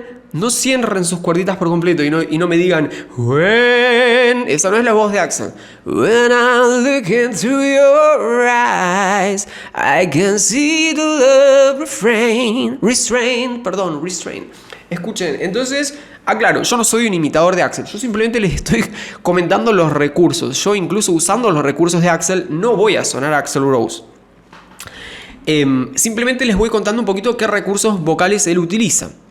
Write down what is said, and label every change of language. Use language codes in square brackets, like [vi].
[es] No cierren sus cuerditas por completo y no me digan when. Esa no es la voz de Axl. [en] When I look into your eyes, I can see the love restrain. [es] Escuchen, entonces, aclaro, yo no soy un imitador de Axl. Yo simplemente les estoy comentando los recursos. Yo incluso usando los recursos de Axl no voy a sonar a Axl Rose. Simplemente les voy contando un poquito qué recursos vocales él utiliza.